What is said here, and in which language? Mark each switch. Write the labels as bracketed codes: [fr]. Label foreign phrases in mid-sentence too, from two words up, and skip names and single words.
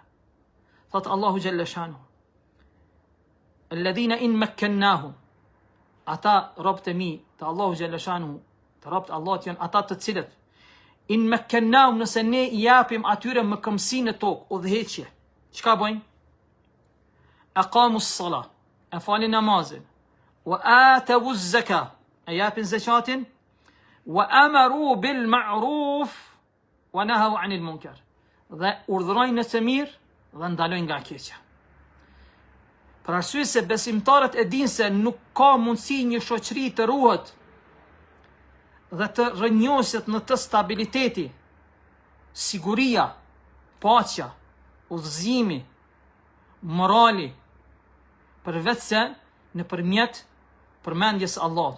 [sq] Thot [ar] الله جل شأنه: "الذين إن مكناهم", [sq] ata robët e mi të [ar] الله جل شأنه, [sq] të robët Allahut janë ata të cilët [ar] إن مكناهم, [sq] nëse ne I japim atyre më këmbësinë në tokë, udhëheqje, çka bëjnë? [ar] أقاموا الصلاة, [sq] e falin namazin, [ar] وآتوا الزكاة, [sq] e japin zakatin, [ar] وأمروا بالمعروف ونهوا عن المنكر, [sq] dhe urdhërojnë në të mirë dhe ndalojnë nga keqja. Për arsye se besimtarët e dinë se nuk ka mundësi një shoqëri të ruhet dhe të rrënjoset në të stabiliteti, siguria, paqja, udhëzimi, morali, përveç se nëpërmjet përmendjes Allahut.